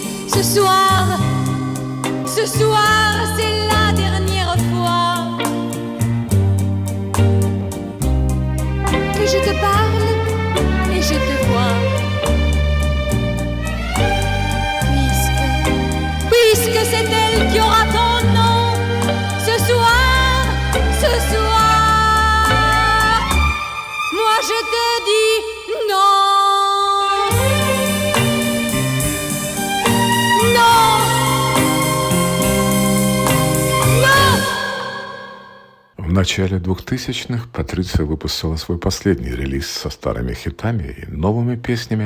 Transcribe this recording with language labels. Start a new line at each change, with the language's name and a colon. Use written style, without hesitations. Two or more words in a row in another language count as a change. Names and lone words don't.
French: Ce soir, c'est la dernière fois que je te parle et je te vois. Puisque c'est elle qui aura ton nom. Ce soir, moi je te dis non.
Russian: В начале 2000-х Патриция выпустила свой последний релиз со старыми хитами и новыми песнями.